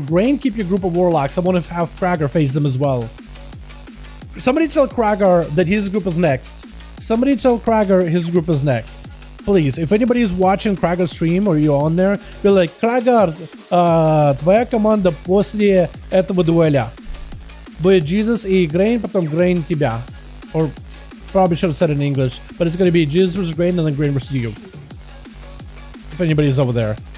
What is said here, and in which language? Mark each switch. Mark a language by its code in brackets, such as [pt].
[en] Grain, keep your group of Warlocks. I want to have Kragar face them as well. Somebody tell Kragar that his group is next. Somebody tell Kragar his group is next. Please, if anybody is watching Kragar stream or you're on there, be like, Kragar, [ru] твоя команда после этого дуэля. Будет Jesus и Grain, потом Grain тебя. [en] Or probably should have said it in English, but it's going to be Jesus versus Grain and then Grain versus you. If anybody's over there.